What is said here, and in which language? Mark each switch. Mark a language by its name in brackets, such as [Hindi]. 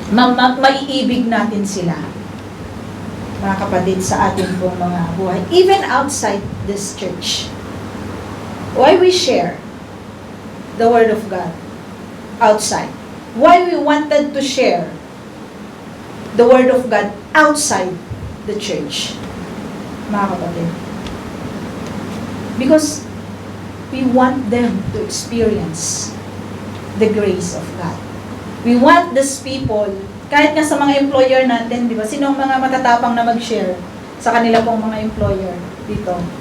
[Filipino] Maiibig natin sila, mga kapatid, sa ating pong mga buhay. [English] Even outside this church. Why we share the Word of God outside? Why we wanted to share the Word of God outside the church, mga kapatid? Because we want them to experience the grace of God. [Filipino] We want these people, kahit nga sa mga employer natin, di ba? Sino ang mga matatapang na mag-share sa kanila pong mga employer dito?